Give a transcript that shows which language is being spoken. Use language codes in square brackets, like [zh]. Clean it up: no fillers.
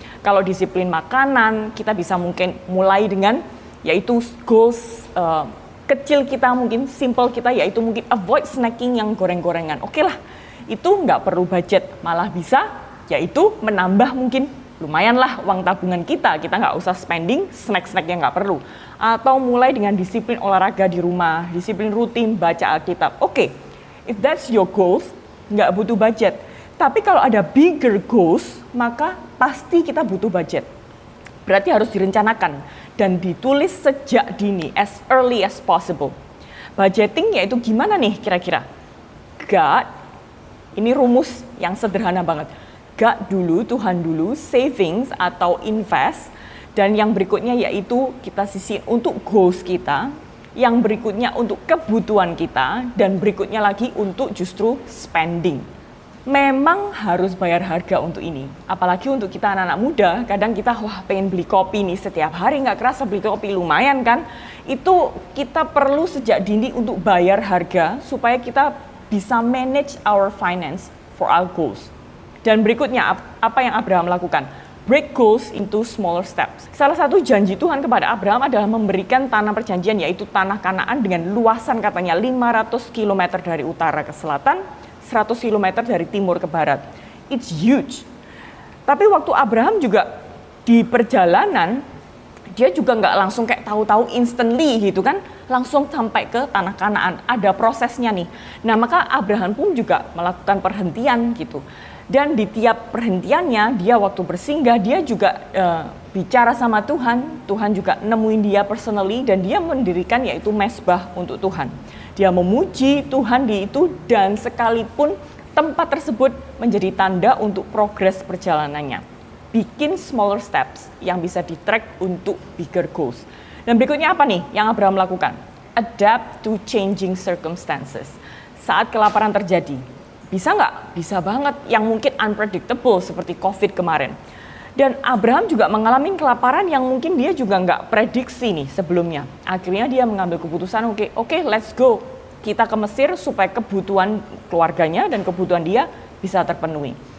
[id] Kalau disiplin makanan, kita bisa mungkin mulai dengan yaitu goals kecil kita, mungkin simple kita, yaitu mungkin [en] avoid snacking [id] yang goreng-gorengan. Oke lah, itu nggak perlu budget. Malah bisa yaitu menambah mungkin lumayan lah uang tabungan kita nggak usah spending snack-snack yang nggak perlu. Atau mulai dengan disiplin olahraga di rumah, disiplin rutin baca Alkitab. Oke, [en] if that's your goals, [id] nggak butuh budget. Tapi kalau ada [en] bigger goals, [id] maka pasti kita butuh budget. Berarti harus direncanakan dan ditulis sejak dini, [en] as early as possible. [id] Budgeting yaitu gimana nih kira-kira? God, ini rumus yang sederhana banget. God dulu, Tuhan dulu, savings atau invest, dan yang berikutnya yaitu kita sisihkan untuk goals kita, yang berikutnya untuk kebutuhan kita, dan berikutnya lagi untuk justru spending. Memang harus bayar harga untuk ini, apalagi untuk kita anak-anak muda. Kadang kita pengen beli kopi nih setiap hari, nggak kerasa beli kopi lumayan kan. Itu kita perlu sejak dini untuk bayar harga supaya kita bisa [en] manage our finance for our goals. [id] Dan berikutnya apa yang Abraham lakukan? [en] Break goals into smaller steps. [id] Salah satu janji Tuhan kepada Abraham adalah memberikan tanah perjanjian, yaitu tanah Kanaan dengan luasan katanya 500 km dari utara ke selatan, 100 km dari timur ke barat. [en] It's huge. [id] Tapi waktu Abraham juga di perjalanan, dia juga nggak langsung kayak tahu-tahu instantly gitu kan, langsung sampai ke tanah Kanaan. Ada prosesnya nih. Nah, maka Abraham pun juga melakukan perhentian gitu. Dan di tiap perhentiannya, dia waktu bersinggah, dia juga bicara sama Tuhan. Tuhan juga nemuin dia personally dan dia mendirikan yaitu mezbah untuk Tuhan. Dia memuji Tuhan di itu dan sekalipun tempat tersebut menjadi tanda untuk progres perjalanannya. Bikin [en] smaller steps [id] yang bisa di-track untuk [en] bigger goals. [id] Dan berikutnya apa nih yang Abraham lakukan? [en] Adapt to changing circumstances. [id] Saat kelaparan terjadi, bisa nggak? Bisa banget, yang mungkin unpredictable seperti COVID kemarin. Dan Abraham juga mengalami kelaparan yang mungkin dia juga nggak prediksi nih sebelumnya. Akhirnya dia mengambil keputusan, oke, [en] let's go. [id] Kita ke Mesir supaya kebutuhan keluarganya dan kebutuhan dia bisa terpenuhi.